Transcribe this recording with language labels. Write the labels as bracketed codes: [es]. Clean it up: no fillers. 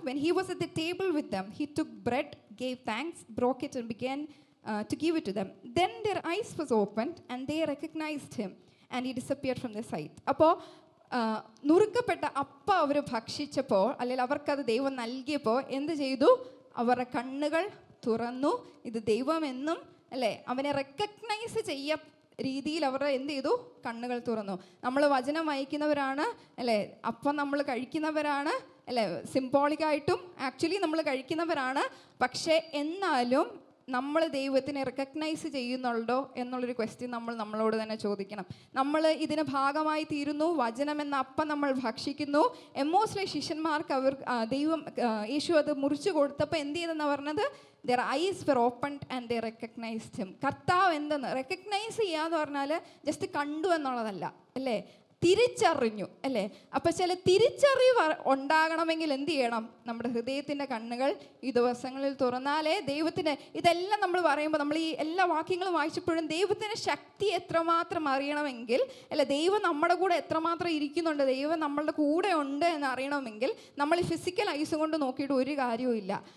[en] When he was at the table with them, he took bread, gave thanks, broke it and began to give it to them. Then their eyes was opened and they recognized him, and he disappeared from the sight. [ml] അപ്പോൾ നുറുക്കപ്പെട്ട അപ്പം അവർ ഭക്ഷിച്ചപ്പോൾ, അല്ലെങ്കിൽ അവർക്കത് ദൈവം നൽകിയപ്പോൾ എന്ത് ചെയ്തു? അവരുടെ കണ്ണുകൾ തുറന്നു. ഇത് ദൈവമെന്നും അല്ലേ അവനെ റെക്കഗ്നൈസ് ചെയ്യ രീതിയിൽ അവർ എന്ത് ചെയ്തു? കണ്ണുകൾ തുറന്നു. നമ്മൾ വചനം വായിക്കുന്നവരാണ് അല്ലേ, അപ്പം നമ്മൾ കഴിക്കുന്നവരാണ് അല്ലേ, സിംബോളിക്കായിട്ടും ആക്ച്വലി നമ്മൾ കഴിക്കുന്നവരാണ്. പക്ഷേ എന്നാലും നമ്മൾ ദൈവത്തിനെ റെക്കഗ്നൈസ് ചെയ്യുന്നുണ്ടോ എന്നുള്ളൊരു ക്വസ്റ്റ്യൻ നമ്മളോട് തന്നെ ചോദിക്കണം. നമ്മൾ ഇതിന് ഭാഗമായി തീരുന്നു, വചനം എന്ന അപ്പം നമ്മൾ ഭക്ഷിക്കുന്നു. എമ്മോസിലെ ശിഷ്യന്മാർക്ക് ദൈവം യേശു അത് മുറിച്ചു കൊടുത്തപ്പോൾ എന്ത് ചെയ്തെന്ന് പറഞ്ഞത്? [en] their eyes were opened and they recognized him. [ml] കർത്താവ് എന്തെന്ന് റെക്കഗ്നൈസ് ചെയ്യുക എന്ന് പറഞ്ഞാൽ ജസ്റ്റ് കണ്ടു എന്നുള്ളതല്ല അല്ലേ, തിരിച്ചറിഞ്ഞു അല്ലേ. അപ്പം ചില തിരിച്ചറിവ് ഉണ്ടാകണമെങ്കിൽ എന്ത് ചെയ്യണം? നമ്മുടെ ഹൃദയത്തിൻ്റെ കണ്ണുകൾ ഈ ദിവസങ്ങളിൽ തുറന്നാലേ ദൈവത്തിന്, ഇതെല്ലാം നമ്മൾ പറയുമ്പോൾ നമ്മൾ ഈ എല്ലാ വാക്യങ്ങളും വായിച്ചപ്പോഴും ദൈവത്തിൻ്റെ ശക്തി എത്രമാത്രം അറിയണമെങ്കിൽ അല്ല, ദൈവം നമ്മുടെ കൂടെ എത്രമാത്രം ഇരിക്കുന്നുണ്ട്, ദൈവം നമ്മളുടെ കൂടെ ഉണ്ട് എന്ന് അറിയണമെങ്കിൽ നമ്മൾ ഫിസിക്കൽ ഐസ് കൊണ്ട് നോക്കിയിട്ട് ഒരു കാര്യവും ഇല്ല.